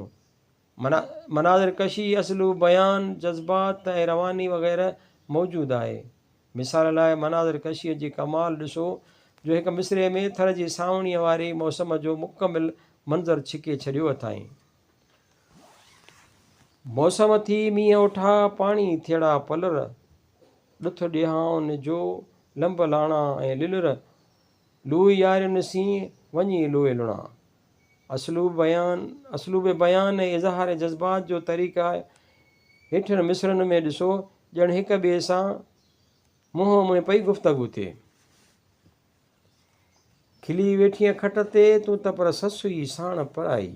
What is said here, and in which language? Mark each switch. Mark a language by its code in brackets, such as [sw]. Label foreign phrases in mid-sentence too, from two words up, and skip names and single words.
[sd] मनाज़िर कशी, असलू बयान, जज़्बात ऐं रवानी वग़ैरह मौजूदु आहे। मिसाल लाइ मनाज़िर कशीअ जी कमाल ॾिसो जो हिकु मिसरे में थर जी सावणीअ वारे मौसम जो मुकमिल मंज़र छिके छॾियो अथाईं। मौसम थी मींहं उठा पाणी थियड़ा पलर, ॾुथ ॾिहाउनि जो लंब लाणा ऐं लिलर, लूह यारियुनि सी वञी लोहे लुणा। असलूब बयान ऐं इज़हार जज़्बात जो तरीक़ा हेठियुनि मिसरनि में ॾिसो, ॼण हिक ॿिए सां मुंहं में पई गुफ़्तगू थिए। खिली वेठीअ खट ते तूं त पर ससु ई साण पढ़ाई।